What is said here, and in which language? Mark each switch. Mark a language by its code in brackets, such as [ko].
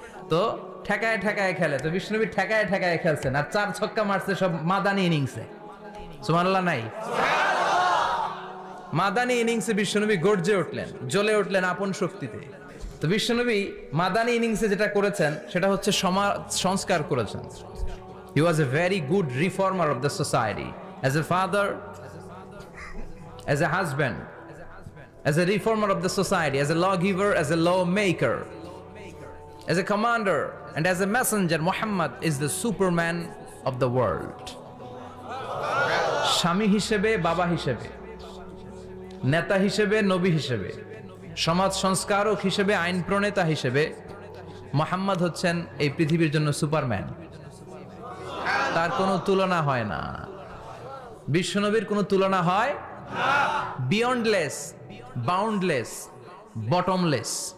[bn] তো ঠেকায় ঠেকায় খেলে, তো বিশ্বনবী ঠেকায় ঠেকায় খেলছেন, আর 4 ছক্কা মারছে সব মাদানি ইনিংসে। সুবহানাল্লাহ নাই? মাদানি ইনিংসে বিশ্বনবী গর্জে উঠলেন, জ্বলে উঠলেন আপন শক্তিতে। তো বিশ্বনবী মাদানি ইনিংসে যেটা করেছেন সেটা হচ্ছে সমাজ সংস্কার করেছেন। [en] He was a very good reformer of the society. As a father, as a husband, as a reformer of the society, as a lawgiver, as a lawmaker, as a commander, and as a messenger, Muhammad is the superman of the world. [bn] স্বামী হিসেবে, বাবা হিসেবে, নেতা হিসেবে, নবী হিসেবে, সমাজ সংস্কারক হিসেবে, আইন প্রণেতা হিসেবে মুহাম্মদ হচ্ছেন এই পৃথিবীর জন্য সুপারম্যান। তার কোনো তুলনা হয় না, বিশ্বনবীর কোনো তুলনা হয় [en] Beyondless, boundless, bottomless.